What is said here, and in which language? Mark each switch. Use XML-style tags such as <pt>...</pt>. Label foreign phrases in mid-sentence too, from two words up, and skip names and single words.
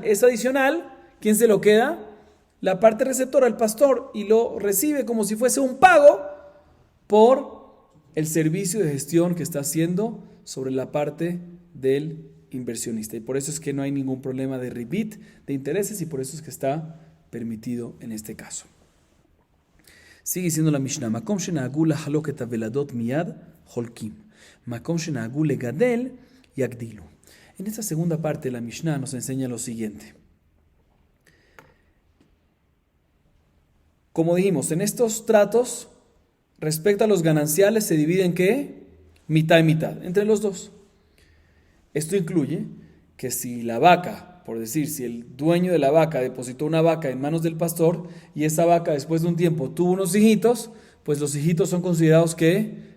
<es>Es adicional, ¿quién se lo queda? La parte receptora, el pastor, y lo recibe como si fuese un pago por el servicio de gestión que está haciendo sobre la parte del inversionista. Y por eso es que no hay ningún problema de ribit, de intereses, y por eso es que está permitido en este caso. Sigue diciendo la Mishnah:</es> <he>מקום שנהגו לחלוק הוולדות מיד חולקים. מקום שנהגו לגדל יגדלו.</he> <es>En esta segunda parte la Mishnah nos enseña lo siguiente. Como dijimos, en estos tratos, respecto a los gananciales, se dividen ¿qué? Mitad y mitad, entre los dos. Esto incluye que si la vaca, por decir, si el dueño de la vaca depositó una vaca en manos del pastor y esa vaca después de un tiempo tuvo unos hijitos, pues los hijitos son considerados ¿qué?</es>